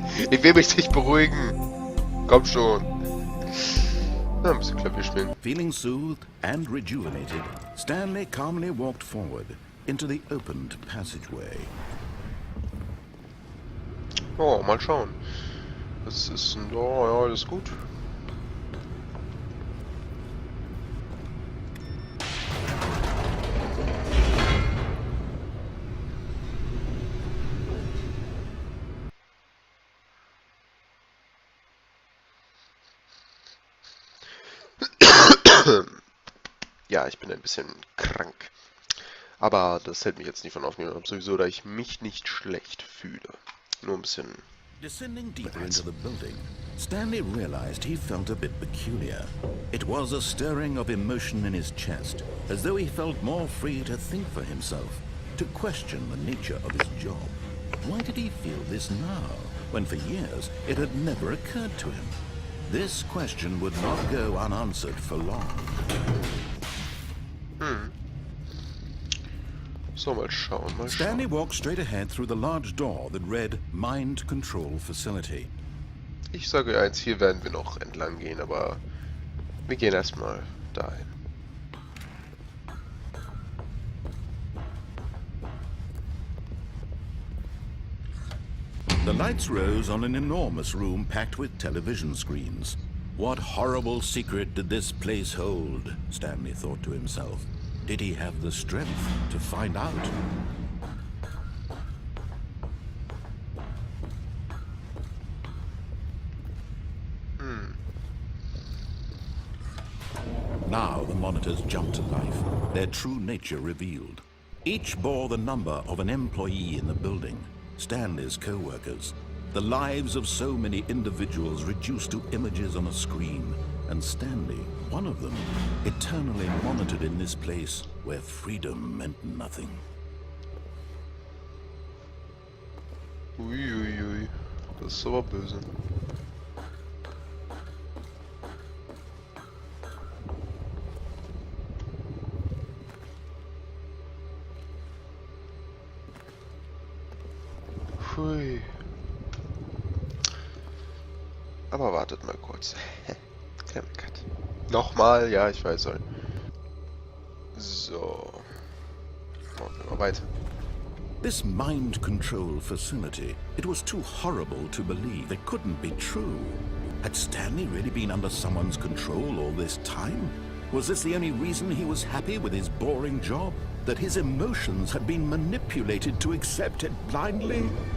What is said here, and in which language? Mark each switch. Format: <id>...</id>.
<de>Ich will mich nicht beruhigen. Komm schon. Na, ein bisschen Klavier spielen.</de> <en>Feeling soothed and rejuvenated, Stanley calmly walked forward into the opened passageway.</en> <de>Oh, mal schauen. Was ist denn da? Ja, alles gut. Ja, ich bin ein bisschen krank. Aber das hält mich jetzt nicht von aufnehmen, sowieso, da ich mich nicht schlecht fühle. Nur ein bisschen...</de> <en>Descending deeper into the building, Stanley realized he felt a bit peculiar. It was a stirring of emotion in his chest, as though he felt more free to think for himself, to question the nature of his job. Why did he feel this now, when for years it had never occurred to him? This question would not go unanswered for long.</en> <de>So, mal schauen, mal schauen.</de> <en>Stanley walked straight ahead through the large door that read Mind Control Facility.</en> <de>Ich sage eins, hier werden wir noch entlang gehen, aber wir gehen erstmal dahin.</de> <en>The lights rose on an enormous room packed with television screens. What horrible secret did this place hold? Stanley thought to himself. Did he have the strength to find out? Now the monitors jumped to life, their true nature revealed. Each bore the number of an employee in the building, Stanley's co-workers. The lives of so many individuals reduced to images on a screen, and Stanley, one of them, eternally monitored in this place where freedom meant nothing.</en> <de>Uiuiui, das ist aber böse. Hui. Aber wartet mal kurz. Kleiner Cut. Nochmal, ja, ich weiß soll. So. Machen wir mal weiter.</de> <en>This mind control facility, it was too horrible to believe. It couldn't be true. Had Stanley really been under someone's control all this time? Was this the only reason he was happy with his boring job? That his emotions had been manipulated to accept it blindly?</en>